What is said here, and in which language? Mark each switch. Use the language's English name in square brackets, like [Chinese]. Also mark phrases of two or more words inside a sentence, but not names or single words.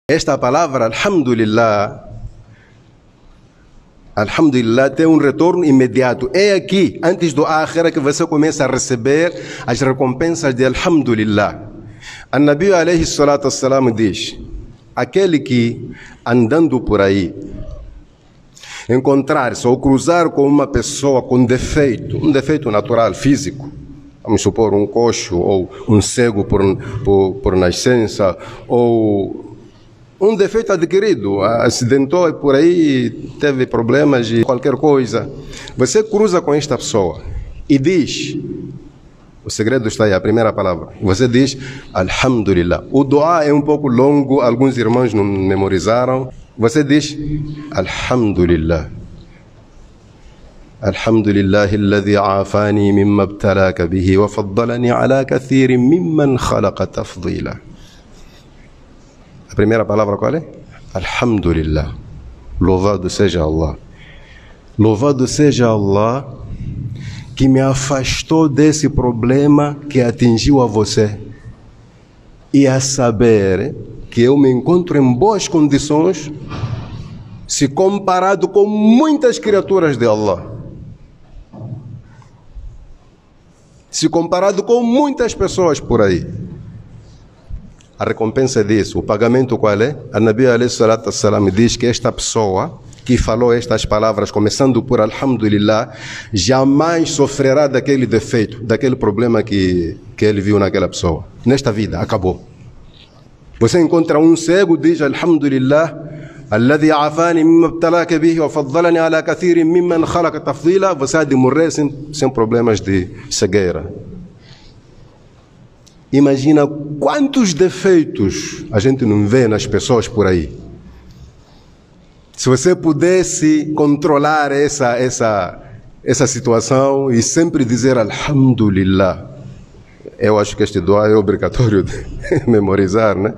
[Portuguese] Esta palavra, [Arabic] الحمد لله، الحمد لله, [Portuguese] tem um retorno imediato. É aqui, antes do akhira, que você começa a receber as recompensas de alhamdulillah. [Arabic] النبي عليه الصلاة والسلام [Portuguese] diz: aquele que andando por aí encontrar-se ou cruzar com uma pessoa com defeito, um defeito natural, físico, vamos supor um coxo ou um cego por nascença, ou um defeito adquirido, acidentou e por aí teve problemas de qualquer coisa, você cruza com esta pessoa e diz, o segredo está aí, a primeira palavra, você diz alhamdulillah. O dua é um pouco longo, alguns irmãos não memorizaram. Você diz [Arabic] الحمد لله، الحمد لله الذي عافاني مما ابتلاك به وفضلني على كثير ممن خلق تفضيلا. [Portuguese] A primeira palavra qual é? Alhamdulillah. Louvado seja Allah. Louvado seja Allah que me afastou desse problema que atingiu a você. E a saber que eu me encontro em boas condições se comparado com muitas criaturas de Allah. Se comparado com muitas pessoas por aí. A recompensa disso, o pagamento qual é? [Arabic] النبي عليه الصلاة والسلام [Portuguese] diz que esta pessoa que falou estas palavras, começando por alhamdulillah, jamais sofrerá daquele defeito, daquele problema que ele viu naquela pessoa. Nesta vida, acabou. Você encontra um cego, diz [Arabic] الحمد لله، الذي عافاني مما ابتلاك به وفضلني على كثير ممن خلق تفضيلا, [Portuguese] você há de morrer sem problemas de cegueira. Imagina quantos defeitos a gente não vê nas pessoas por aí. Se você pudesse controlar essa situação e sempre dizer alhamdulillah, eu acho que este dua é obrigatório de memorizar, né?